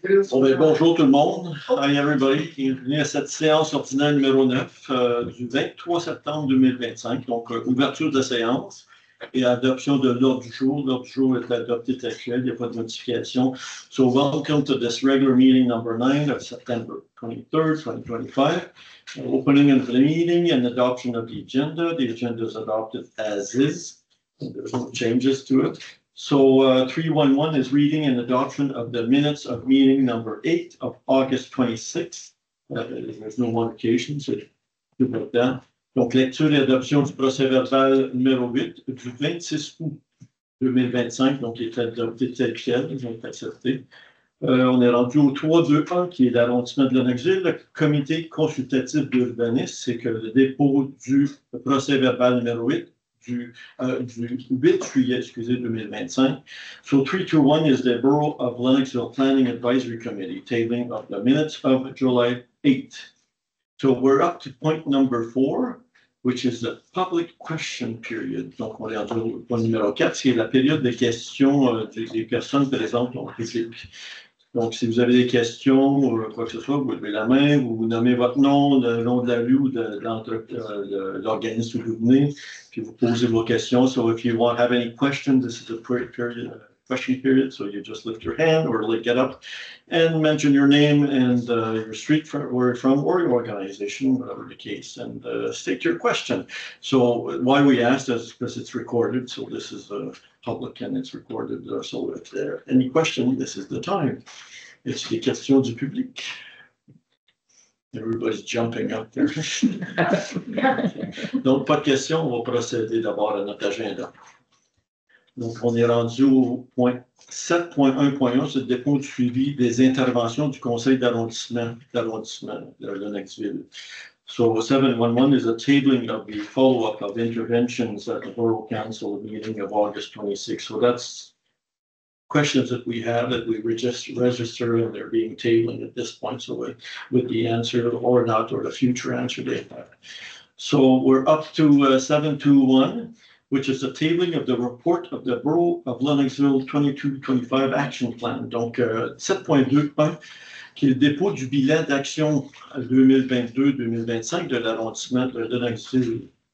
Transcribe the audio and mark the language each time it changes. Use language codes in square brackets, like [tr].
[fr] Bon, ben, bonjour tout le monde. [en] Hi everybody. [fr] Bienvenue à cette séance ordinaire numéro 9 du 23 septembre 2025. Donc, ouverture de la séance et adoption de l'ordre du jour. L'ordre du jour est adopté tel quel. Il n'y a pas de modification. [en] So, welcome to this regular meeting number 9 of September 23rd, 2025. Opening of the meeting and adoption of the agenda. The agenda is adopted as is. There's no changes to it. So 311 is reading and adoption of the minutes of meeting number 8 of August 26th. There's no modifications, so [fr] tout le temps. Donc, lecture et adoption du procès verbal numéro 8 du 26 août 2025, donc il est adopté tel quel, ils ont été acceptés. On est rendu au 321 qui est l'arrondissement de Lennoxville. Le comité consultatif d'urbanisme, c'est que le dépôt du procès verbal numéro 8 du 8 juillet, 2025. [en] So 321 is the Borough of Lennoxville Planning Advisory Committee, tabling of the minutes of July 8th. So we're up to point number 4, which is the public question period. [fr] Donc on est au point numéro 4, qui est la période de questions des personnes présentes en public. Donc, si vous avez des questions ou quoi que ce soit, vous levez la main, vous nommez votre nom, le nom de la rue ou de l'organisme où vous venez, puis vous posez vos questions. [en] So, if you want have any questions, this is a question period. So, you just lift your hand or get up and mention your name and your street where you're from or your organization, whatever the case, and state your question. So, why we asked is because it's recorded. So, this is public and it's recorded. So, if there are any questions, this is the time. [fr] Est-ce des questions du public? [en] Everybody's jumping up there. [fr] Donc, pas de questions, on va procéder d'abord à notre agenda. Donc, on est rendu au point 7.1.1, c'est le dépôt du suivi des interventions du Conseil d'arrondissement de Lennoxville. [en] So 711 is a tabling of the follow-up of interventions at the Borough Council meeting of August 26. So that's questions that we have that we register and they're being tabled at this point. So with the answer or not, or the future answer they have. So we're up to 721, which is the tabling of the report of the Borough of Lennoxville 22-25 Action Plan. [fr] Donc 7.21, qui est le dépôt du bilan d'action 2022-2025 de l'arrondissement de Lennoxville.